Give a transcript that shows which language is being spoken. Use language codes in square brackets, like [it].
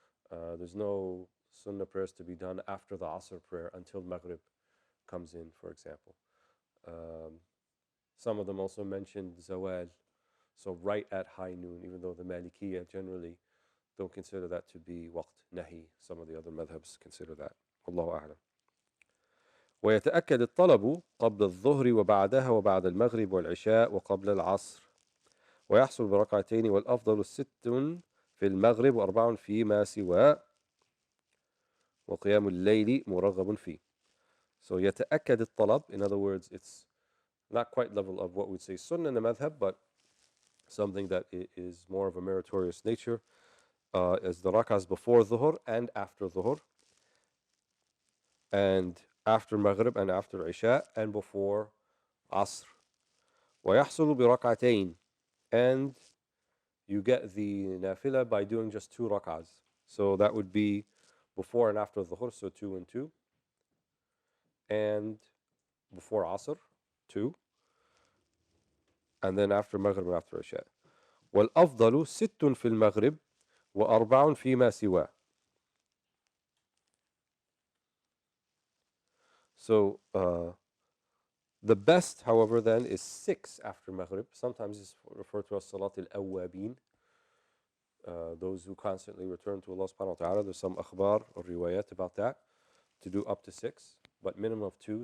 [en] There's no sunnah prayers to be done after the Asr prayer until Maghrib comes in, for example. Um, some of them also mentioned Zawal, so right at high noon, even though the Malikiyya generally don't consider that to be waqt nahi. Some of the other madhabs consider that. Wallahu a'lam. [ar] ويتأكد الطلب قبل الظهر وبعدها وبعد المغرب والعشاء وقبل العصر ويحصل بركعتين والأفضل ست في المغرب وأربع فيما سواه وقيام الليل مرغب فيه. [en] So [ar] يتأكد الطلب, [en] in other words, it's not quite level of what we'd say sunnah in the madhab, but something that is more of a meritorious nature, is the rak'ahs before dhuhr and after dhuhr, and after maghrib and after isha, and before asr. [ar] ويحصل بركعتين, [en] and you get the nafila by doing just 2 rak'ahs. So that would be before and after dhuhr, so 2 and 2, and before asr, 2, and then after maghrib and after isha. [ar] والأفضل ست في المغرب وأربع فيما سواه. [en] So the best, however, then is 6 after Maghrib. Sometimes it's referred to as Salat al-Awwabin, those who constantly return to Allah subhanahu wa ta'ala. There's some akhbar or riwayat about that, to do up to 6, but minimum of 2.